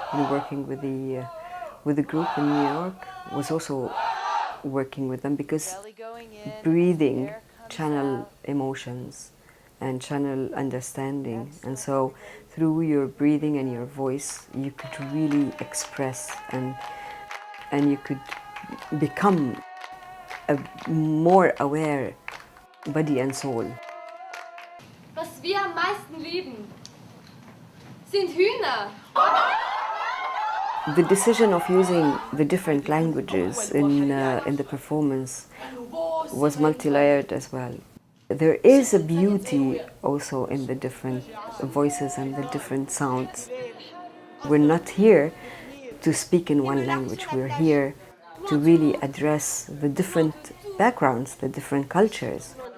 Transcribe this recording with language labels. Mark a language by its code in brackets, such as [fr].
[en] working with the group in New York, was also working with them, because breathing channel emotions and channel understanding, and so through your breathing and your voice you could really express and you could become a more aware body and soul. [de] Was wir am meisten lieben, sind Hühner. [en] The decision of using the different languages in the performance was multi-layered as well. There is a beauty also in the different voices and the different sounds. We're not here to speak in one language. We're here to really address the different backgrounds, the different cultures.